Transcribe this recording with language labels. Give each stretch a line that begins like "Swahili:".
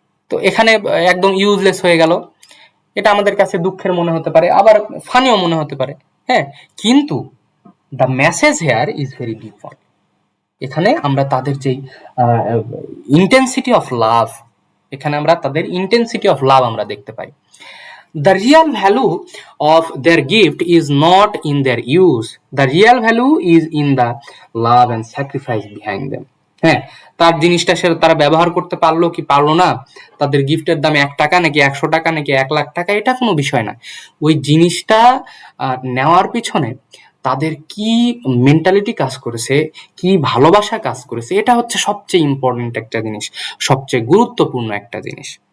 Bangla: তো এখানে একদম ইউজলেস হয়ে গেল। এটা আমাদের কাছে দুঃখের মনে হতে পারে, আবার ফানিও মনে হতে পারে, হ্যাঁ, কিন্তু
English: The message here is very deep one.
Bangla: এখানে আমরা তাদের যেই ইন্টেন্সিটি অফ লাভ, এখানে আমরা তাদের ইন্টেন্সিটি অফ লাভ আমরা দেখতে পাই।
English: The real value of their gift is not in their use. The real value is in the love and sacrifice behind them.
Bangla: হ্যাঁ, তার জিনিসটা সে তারা ব্যবহার করতে পারলো কি পারলো না, তাদের গিফটের দাম 1 টাকা নাকি 100 টাকা নাকি 1 লাখ টাকা, এটা কোনো বিষয় না। ওই জিনিসটা নেওয়ার পিছনে তাদের কি মেন্টালিটি কাজ করেছে, কি ভালোবাসা কাজ করেছে, এটা হচ্ছে সবচেয়ে ইম্পর্টেন্ট একটা জিনিস, সবচেয়ে গুরুত্বপূর্ণ একটা জিনিস।